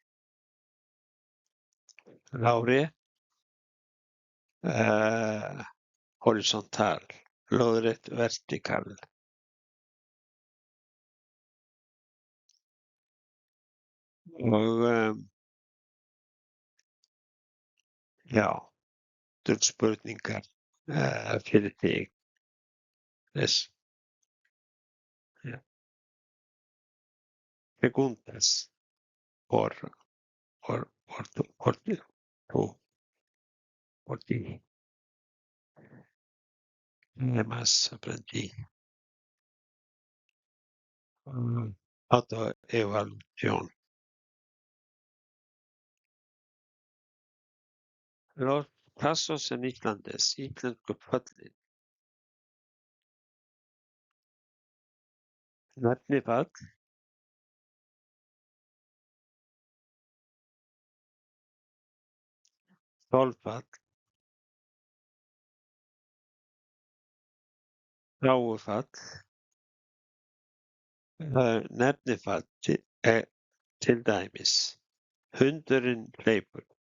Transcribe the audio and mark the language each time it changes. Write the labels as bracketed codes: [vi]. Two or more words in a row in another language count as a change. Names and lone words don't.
[is] Lárétt, horisontal, lóðrétt, vertikal. Og já, þetta eru spurningar fyrir þig. [es] Preguntas por ti. ¿Qué más aprendí? Autoevaluación. Los pasos en islandés, [is] íslensku föllin. Nefnifall, þolfall, þágufall, nefnifall til dæmis: hundurinn hleypur.